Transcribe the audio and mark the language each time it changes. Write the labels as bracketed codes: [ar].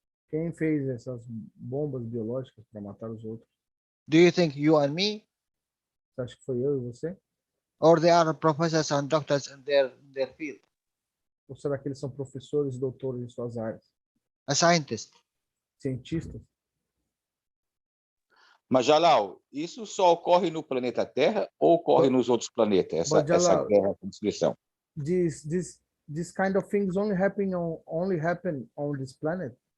[pt] Quem fez essas bombas biológicas para matar os outros? [en] Do you think you and me? [pt] Você acha que foi eu e você? [en] Or they are professors and doctors in their field? [pt] Ou será que eles são professores e doutores em suas áreas? [en] A scientist. [pt] Cientistas? Mas, Jalal, isso só ocorre no planeta Terra ou ocorre nos outros planetas, essa guerra, essa destruição? [en] This kind of things only happen on this planet?